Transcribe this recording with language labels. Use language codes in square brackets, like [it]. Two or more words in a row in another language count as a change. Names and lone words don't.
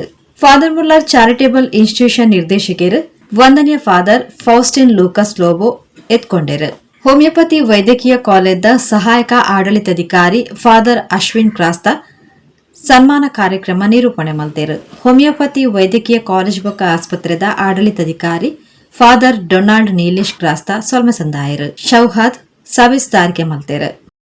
[tcy] ಫಾದರ್ ಮುಲ್ಲರ್ ಚಾರಿಟೇಬಲ್ ಇನ್ಸ್ಟಿಟ್ಯೂಷನ್ ನಿರ್ದೇಶಕರು ವಂದನೀಯ ಫಾದರ್ ಫೌಸ್ಟಿನ್ ಲೂಕಸ್ ಲೋಬೋ ಎತ್ಕೊಂಡರು. ಹೋಮಿಯೋಪತಿ ವೈದ್ಯಕೀಯ ಕಾಲೇಜ್ದ ಸಹಾಯಕ ಆಡಳಿತಾಧಿಕಾರಿ ಫಾದರ್ ಅಶ್ವಿನ್ ಕ್ರಾಸ್ತ ಸನ್ಮಾನ ಕಾರ್ಯಕ್ರಮ ನಿರೂಪಣೆ ಮಲ್ತೇರು. ಹೋಮಿಯೋಪತಿ ವೈದ್ಯಕೀಯ ಕಾಲೇಜ್ ಬೊಕ್ಕ ಆಸ್ಪತ್ರೆದ ಆಡಳಿತಾಧಿಕಾರಿ ಫಾದರ್ ಡೊನಾಲ್ಡ್ ನೀಲೇಶ್ ಕ್ರಾಸ್ತ ಸೊಲ್ಮೆಸಂದಾಯರು. ಶೌಹಾದ್ ಸವಿಸ್ತಾರಿಕೆ ಮಲ್ತೇರು.